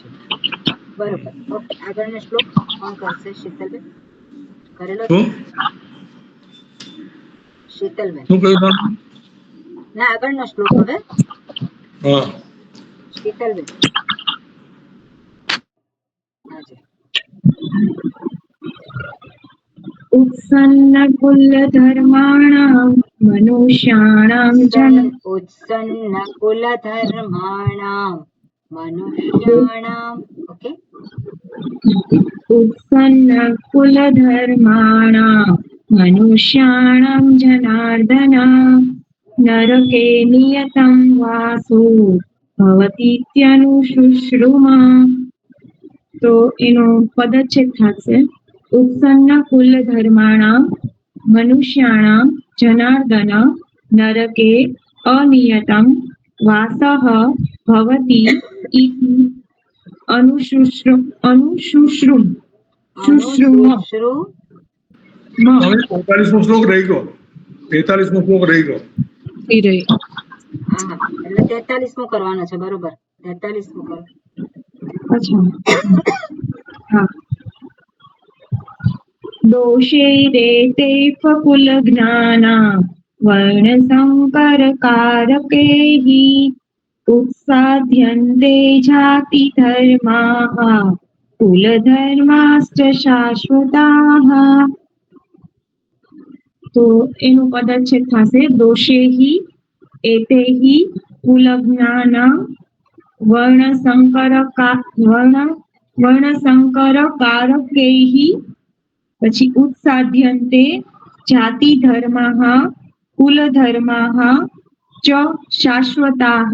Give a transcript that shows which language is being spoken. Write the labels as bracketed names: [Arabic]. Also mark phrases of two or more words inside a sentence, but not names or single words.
[Gujarati] બરોબર, ઓકે. આગળનો શ્લોક કોણ કરશે? શીતલબેન કરેલો છે? શું શીતલબેન શું કહ્યું તમે? ના, આગળનો શ્લોક હવે હા. શીતલબેન. હાજી. [Sanskrit] उत्सन्न कुल धर्माणां मनुष्याणां जन ઉત્સન્ન કુલ ધર્માણામ મનુષ્યાણામ. ઓકે. उत्सन्न कुल धर्माणां मनुष्याणां जनार्दन नरके नियतं वासो भवतीत्यनुशुश्रुमा. [Gujarati] તો એનો પદચ્છેદ થશે [Sanskrit] उत्सन्न कुल धर्माणां मनुष्याणां जनार्दन नरके अनियतं वासः भवति इति अनुशुश्रुम शुश्रुम અનુશુશ્રુમ. [Gujarati] સ્વામી 45મો શ્લોક રહી ગયો, 43મો શ્લોક રહી ગયો. હા, એટલે 43મો કરવાનો છે. બરોબર, 43મો કરો. [Hindi] अच्छा हाँ [Sanskrit] दोषैरेते फकुलज्ञाना वर्णसङ्करकारकैः उत्साद्यन्ते जातिधर्माः कुलधर्माश्च शाश्वताः. [Gujarati] તો એનું પદચ્છેદ થશે [Sanskrit] દોષેહિ એતેહિ કુલજ્ઞાના વર્ણસંકરકારકૈઃ પછી ઉત્સાધ્યન્તે જાતિ ધર્માઃ કુલધર્માઃ ચ શાશ્વતાઃ.